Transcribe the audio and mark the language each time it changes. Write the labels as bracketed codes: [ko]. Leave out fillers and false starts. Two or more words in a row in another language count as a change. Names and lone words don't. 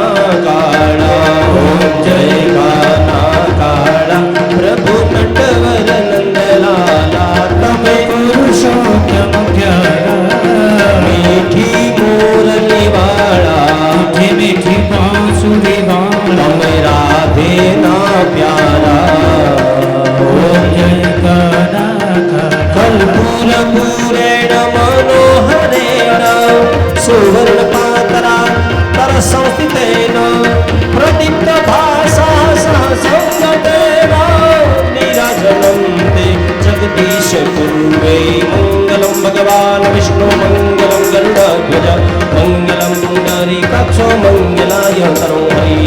[gu] કાળા ઓમ જય કાલા કાળા પ્રભુ નટવર નંદલાલા તમે પુરુષોત્તમ પ્યારા મીઠી મોરલી વાળા મીઠી મીઠી બાંસુરી વાલા તમે રાધે ના પ્યારા ઓમ જય કાલા [sa] कर्पूर पूरेण मनोहरेण सुवर्ण पात्रा तर संस्थितेन प्रदीप्त भासा सहसंगतेन नीराजनं ते जगदीश कुर्वे मङ्गलं भगवान् विष्णु मङ्गलं गरुडध्वज मङ्गलं पुण्डरीकाक्षो मङ्गलाय तनोहरि